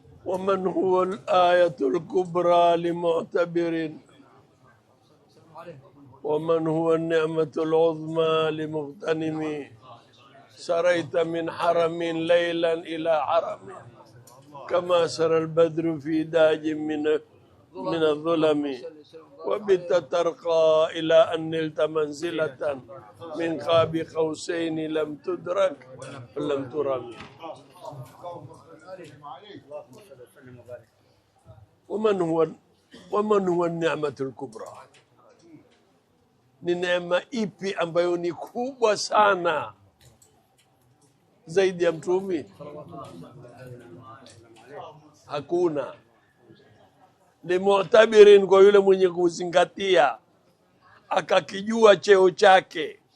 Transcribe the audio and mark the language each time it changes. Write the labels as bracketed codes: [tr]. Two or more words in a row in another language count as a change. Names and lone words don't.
[ar] ومن هو الآية الكبرى لمعتبر ومن هو النعمة العظمى لمغتنم سريت من حرم ليلا إلى حرم كما سرى البدر في داج من الظلم وبت ترقى إلى أن نلت منزلة من قاب قوسين لم تدرك ولم ترم ومن هو النعمة الكبرى [sw] ni neema ipi ambayo ni kubwa sana zaidi ya mtume? Hakuna. Limu'tabirin, kwa yule mwenye kuzingatia akakijua cheo chake.